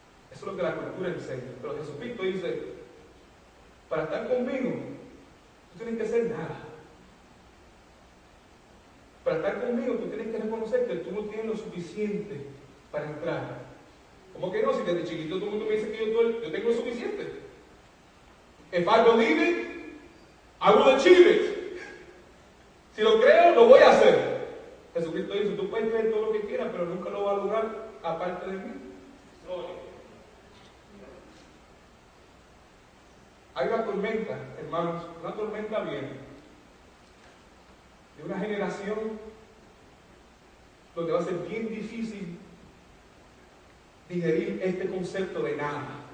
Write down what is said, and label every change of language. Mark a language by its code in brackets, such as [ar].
[es] Eso es lo que la cultura enseña. Pero Jesucristo dice, para estar conmigo, tú tienes que ser nada. Para estar conmigo, tú tienes que reconocer que tú no tienes lo suficiente para entrar. ¿Cómo que no? Si desde chiquito todo el mundo me dice que yo tengo lo suficiente. [en] If I believe it, I will achieve it. [es] Si lo creo, lo voy a hacer. Jesucristo dice, tú puedes creer todo lo que quieras, pero nunca lo vas a lograr aparte de mí. Hay una tormenta, hermanos, una tormenta viene de una generación donde va a ser bien difícil digerir este concepto de nada.